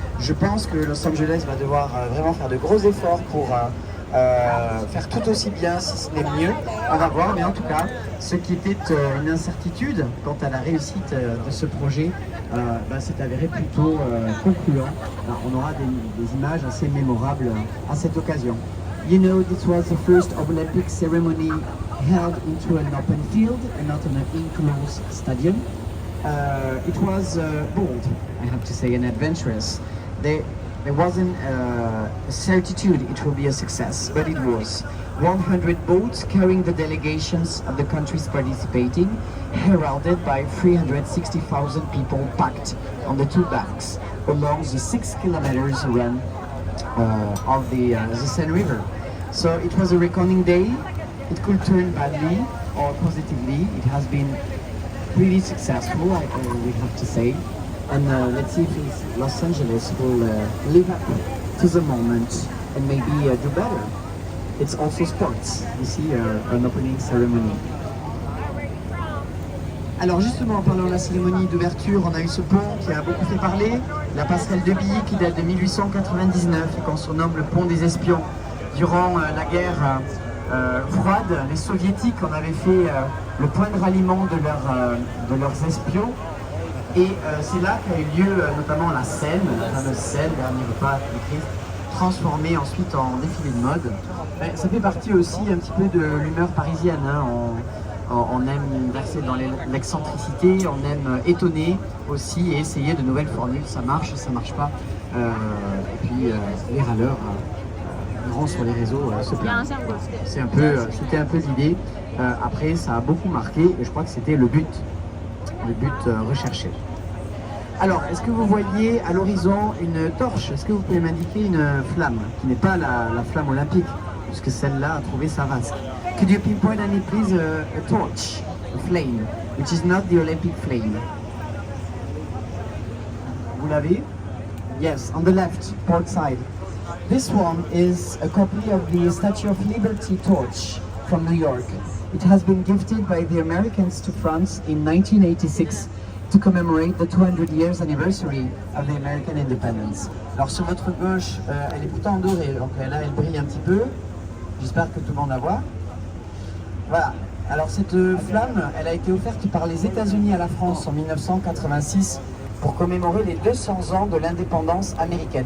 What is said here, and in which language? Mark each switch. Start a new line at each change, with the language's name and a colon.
French: Je pense que Los Angeles va devoir vraiment faire de gros efforts pour faire tout aussi bien, si ce n'est mieux. On va voir, mais en tout cas, ce qui était une incertitude quant à la réussite de ce projet s'est avéré plutôt concluant. Alors, on aura des images assez mémorables à cette occasion.
English: You know, this was the first Olympic ceremony held into an open field and not in an enclosed stadium. It was bold, I have to say, and adventurous. There wasn't a certitude it will be a success, but it was. 100 boats carrying the delegations of the countries participating, heralded by 360,000 people packed on the two banks along the 6 kilometers run of the Seine River. So it was a reckoning day. It could turn badly or positively. It has been really successful, we have to say. And let's see if Los Angeles will live up to the moment and maybe do better. It's also sports, you see, an opening ceremony.
French: Alors justement, en parlant de la cérémonie d'ouverture, on a eu ce pont qui a beaucoup fait parler, la passerelle de Billy qui date de 1899 et qu'on surnomme le pont des espions. Durant la guerre froide, les soviétiques en avaient fait le point de ralliement de leurs espions. Et c'est là qu'a eu lieu notamment la scène, la fameuse scène, dernier repas du Christ, transformée ensuite en défilé de mode. Ça fait partie aussi un petit peu de l'humeur parisienne. Hein. On aime verser dans l'excentricité, on aime étonner aussi et essayer de nouvelles formules. Ça marche pas. Et puis les râleurs iront sur les réseaux se plaindre. C'était un peu l'idée. Après, ça a beaucoup marqué et je crois que c'était le but recherché. Alors, est-ce que vous voyez à l'horizon une torche? Est-ce que vous pouvez m'indiquer une flamme qui n'est pas la flamme olympique, puisque celle-là a trouvé sa vasque?
English: Could you pinpoint any, please, a torch, a flame, which is not the Olympic flame?
French: Vous l'avez?
English: Yes, on the left, port side. This one is a copy of the Statue of Liberty torch from New York. It has been gifted by the Americans to France in 1986. to commemorate the 200 years anniversary of the American independence.
French: Alors sur votre gauche, elle est pourtant en doré, donc là elle brille un petit peu. J'espère que tout le monde la voit. Voilà. Alors cette flamme, elle a été offerte par les États-Unis à la France en 1986 pour commémorer les 200 ans de l'indépendance américaine.